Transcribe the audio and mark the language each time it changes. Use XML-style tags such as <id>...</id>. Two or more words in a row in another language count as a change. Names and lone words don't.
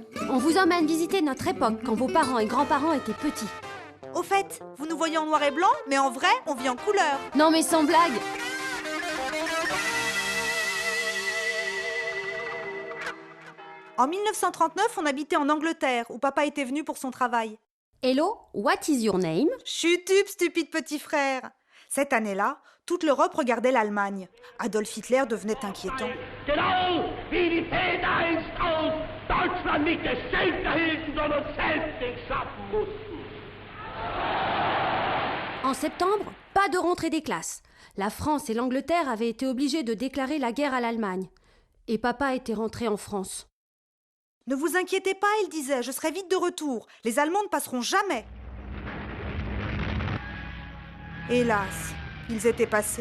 <fr>On vous emmène visiter notre époque quand vos parents et grands-parents étaient petits. Au fait, vous nous voyez en noir et blanc, mais en vrai, on vit en couleur. Non mais sans blague. En 1939, on habitait en Angleterre, où papa était venu pour son travail.</fr> <en>Hello, what is your name? Chut up,</en> <fr>stupide petit frère! Cette année-là, toute l'Europe regardait l'Allemagne. Adolf Hitler devenait inquiétant.</fr> <de>Genau wie die Väter einst aus Deutschland nicht Geschenke hielten, sondern selbst sich schaffen mussten.</de> <fr>En septembre, pas de rentrée des classes. La France et l'Angleterre avaient été obligées de déclarer la guerre à l'Allemagne. Et papa était rentré en France. Ne vous inquiétez pas, il disait, je serai vite de retour. Les Allemands ne passeront jamais. Hélas, ils étaient passés.</fr>